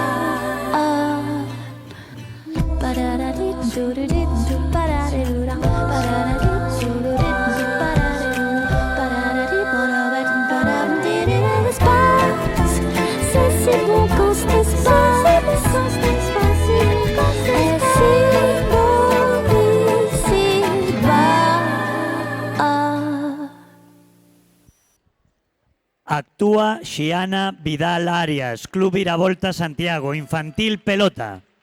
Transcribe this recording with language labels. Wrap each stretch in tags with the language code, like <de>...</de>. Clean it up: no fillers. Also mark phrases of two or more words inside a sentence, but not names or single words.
<fr>C'est si bon quand ce n'est pas. Et si beau ici bas.</fr> <es>Actúa Xiana Vidal Arias, Club Iravolta Santiago, Infantil Pelota.</es>